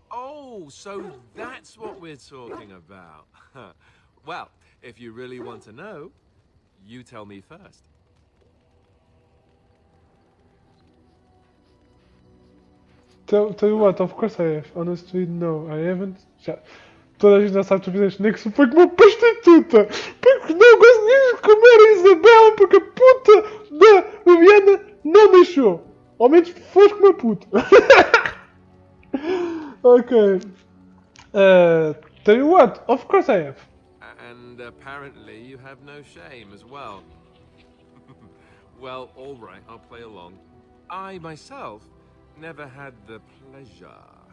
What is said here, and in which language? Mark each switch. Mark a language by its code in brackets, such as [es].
[en] Oh, so that's what we're talking about. Well, if you really want to know, you tell me first. Tell you what, of course I have. Honestly, no, I haven't. [pt] Já. Toda a gente já sabe que tu fizeste. Nem que se foi com uma prostituta. Porque não gosto nem de comer a Isabela porque a puta da Viviana não deixou. Ao menos foste com uma puta. [en] Okay. Tell you what, of course I have. And apparently you have no shame as well. Well, all right, I'll play along. I myself never had the pleasure.